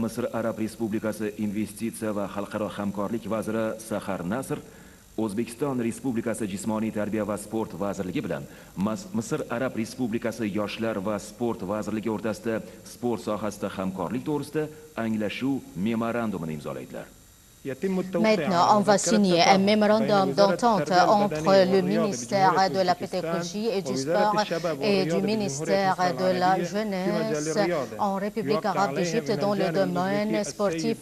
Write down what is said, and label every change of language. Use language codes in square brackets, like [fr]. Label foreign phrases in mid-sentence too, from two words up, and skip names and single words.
[uz] Misr Arab Respublikasi investitsiya va xalqaro hamkorlik vaziri Sahar Nasr O'zbekiston Respublikasi Jismoniy tarbiya va sport vazirligi bilan Misr Arab Respublikasi Yoshlar va sport vazirligi o'rtasida sport sohasida hamkorlik to'g'risida anglashuv memorandumini imzolaydilar. [fr] Maintenant, on va signer un mémorandum d'entente entre le ministère de la pédagogie et du sport et du ministère de la jeunesse en République arabe d'Égypte dans le domaine sportif.